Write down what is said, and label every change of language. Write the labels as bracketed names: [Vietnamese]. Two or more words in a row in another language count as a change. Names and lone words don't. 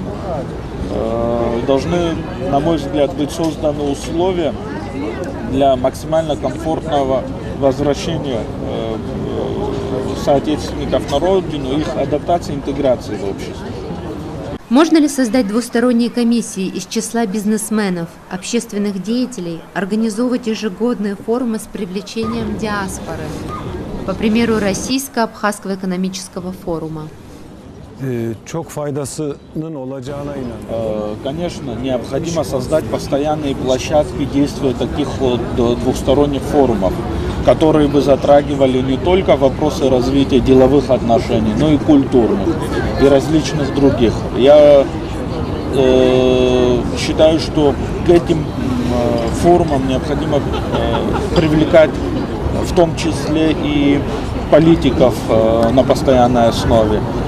[Russian] Должны, на мой взгляд, быть созданы условия для максимально комфортного возвращения соотечественников на родину, их адаптации, интеграции в общество. Можно ли создать двусторонние комиссии из числа бизнесменов, общественных деятелей, организовывать ежегодные форумы с привлечением диаспоры? По примеру Российско-Абхазского экономического форума. [Turkish] Çok faydasının olacağına inanıyorum. [Russian] Конечно, необходимо создать постоянные площадки действия таких вот двухсторонних форумов, которые бы затрагивали не только вопросы развития деловых отношений, но и культурных и различных других. Я считаю, что к этим форумам необходимо привлекать в том числе и политиков на постоянной основе.